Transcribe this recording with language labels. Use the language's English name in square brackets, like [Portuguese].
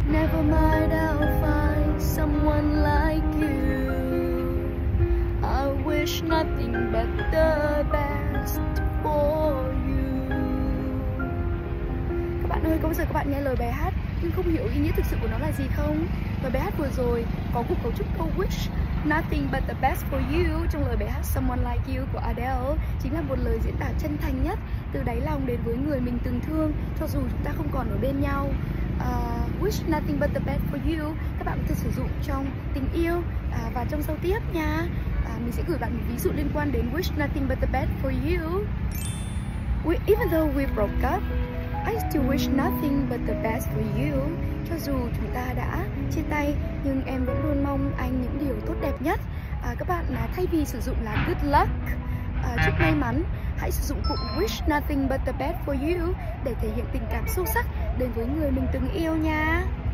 [English] Never mind, I'll find someone like you. I wish nothing but the best for you. [Vietnamese] Các bạn ơi, có bao giờ các bạn nghe lời bài hát nhưng không hiểu ý nghĩa thực sự của nó là gì không? Lời bài hát vừa rồi có một cấu trúc câu [English] wish nothing but the best for you [Vietnamese] trong lời bài hát Someone Like You của Adele, chính là một lời diễn tả chân thành nhất từ đáy lòng đến với người mình từng thương cho dù chúng ta không còn ở bên nhau. [English] Wish nothing but the best for you [Vietnamese] các bạn có thể sử dụng trong tình yêu và trong giao tiếp nha. Mình sẽ gửi bạn một ví dụ liên quan đến [English] wish nothing but the best for you. Even though we broke up, I still wish nothing but the best for you. [Vietnamese] Cho dù chúng ta đã chia tay nhưng em vẫn luôn mong anh những điều tốt đẹp nhất. Các bạn thay vì sử dụng là [English] good luck, [Vietnamese] chúc may mắn, hãy sử dụng cụm [English] wish nothing but the best for you [Vietnamese] để thể hiện tình cảm sâu sắc đến với người mình từng yêu nha.